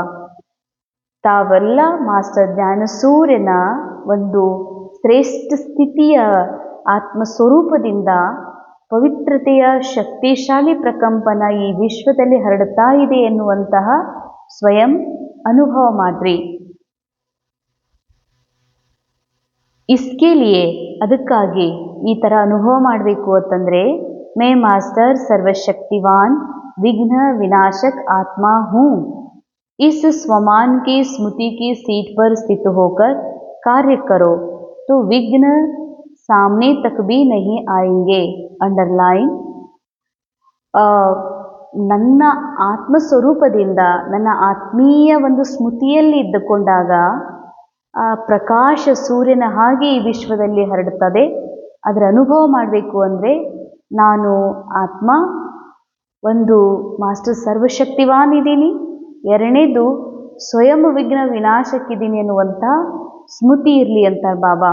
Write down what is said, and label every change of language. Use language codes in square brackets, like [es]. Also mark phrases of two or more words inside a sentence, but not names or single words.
[kn] ತಾವೆಲ್ಲ ಮಾಸ್ಟರ್ ಜ್ಞಾನ ಸೂರ್ಯನ ಒಂದು ಶ್ರೇಷ್ಠ ಸ್ಥಿತಿಯ ಆತ್ಮಸ್ವರೂಪದಿಂದ ಪವಿತ್ರತೆಯ ಶಕ್ತಿಶಾಲಿ ಪ್ರಕಂಪನ ಈ ವಿಶ್ವದಲ್ಲಿ ಹರಡುತ್ತಾ ಇದೆ ಎನ್ನುವಂತಹ ಸ್ವಯಂ ಅನುಭವ ಮಾಡ್ರಿ. [hi] इसके लिए [kn] ಅದಕ್ಕಾಗಿ ಈ ಥರ ಅನುಭವ ಮಾಡಬೇಕು ಅಂತಂದರೆ [hi] मैं मास्टर सर्वशक्तिवान विघ्न विनाशक आत्मा हूँ. इस स्वमान की स्मृति की सीट पर स्थित होकर कार्य करो तो विघ्न सामने तक भी नहीं आएंगे. अंडरलाइन. [kn] ನನ್ನ ಆತ್ಮಸ್ವರೂಪದಿಂದ ನನ್ನ ಆತ್ಮೀಯ ಒಂದು ಸ್ಮೃತಿಯಲ್ಲಿ ಇದ್ದುಕೊಂಡಾಗ ಪ್ರಕಾಶ ಸೂರ್ಯನ ಹಾಗೆ ಈ ವಿಶ್ವದಲ್ಲಿ ಹರಡುತ್ತದೆ. ಅದರ ಅನುಭವ ಮಾಡಬೇಕು ಅಂದರೆ ನಾನು ಆತ್ಮ ಒಂದು ಮಾಸ್ಟರ್ ಸರ್ವಶಕ್ತಿವಾನ್ ಇದ್ದೀನಿ, ಎರಡನೇದು ಸ್ವಯಂ ವಿಘ್ನ ವಿನಾಶಕ್ಕಿದ್ದೀನಿ ಎನ್ನುವಂಥ ಸ್ಮೃತಿ ಇರಲಿ ಅಂತಾರೆ ಬಾಬಾ.